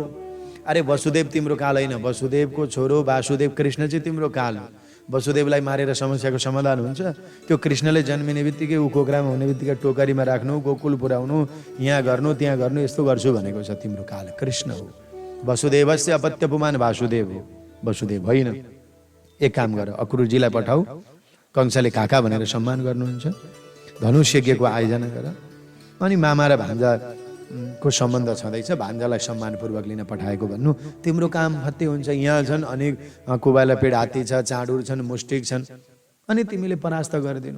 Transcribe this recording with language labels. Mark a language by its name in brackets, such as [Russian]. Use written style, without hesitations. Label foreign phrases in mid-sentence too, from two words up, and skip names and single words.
[Nepali] अरे वसुदेव तिम्रो काल होइन, वसुदेवको छोरो वासुदेव कृष्ण चाहिँ तिम्रो काल हो। वसुदेवलाई मारेर समस्याको समाधान हुन्छ? त्यो कृष्णले जन्मिने बित्तिकै ऊ कोक्रामा हुने बित्तिकै टोकरीमा राख्नु, गोकुल पुर्याउनु, यहाँ गर्नु त्यहाँ गर्नु, यस्तो गर्छु भनेको छ। तिम्रो काल कृष्ण हो। [Sanskrit] वसुदेवस्य अपत्य पुमान वासुदेव [Nepali] हो, वसुदेव होइन। एक काम गर, अक्रुरजीलाई पठाऊ, कंसले काका भनेर सम्मान गर्नुहुन्छ, धनुष्यज्ञको आयोजना गर, अनि मामा र भान्जाको सम्बन्ध छँदैछ, भान्जालाई सम्मानपूर्वक लिन पठाएको भन्नु, तिम्रो काम फत्ते हुन्छ। यहाँ छन् अनेक कुबाला पेड हात्ती छ, चाँडुर छन्, मुष्टिक छन्, अनि तिमीले परास्त गरिदिनु।